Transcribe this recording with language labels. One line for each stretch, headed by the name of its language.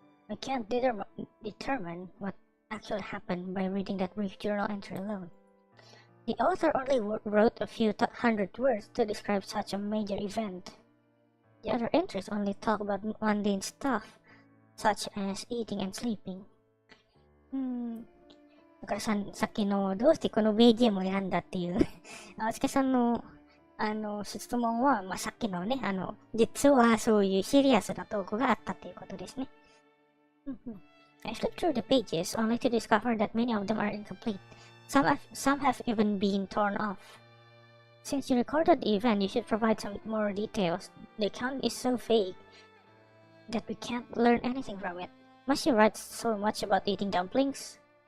English: I can't determine what actually happened by reading that brief journal entry alone. The author only wrote a few hundred words to describe such a major event. The other entries only talk about mundane stuff, such as eating and sleeping.
Japanese: だからさっきのどうしてこの BGM を選んだっていうあつけさんの質問は、まあ、さっきのね、実はそういうシリアスなトークがあったっていうことですね。
English: I flipped through the pages only to discover that many of them are incomplete. Some have even been torn off. Since you recorded the event, you should provide some more details. The account is so vague that we can't learn anything from it. Must you write so much about eating dumplings?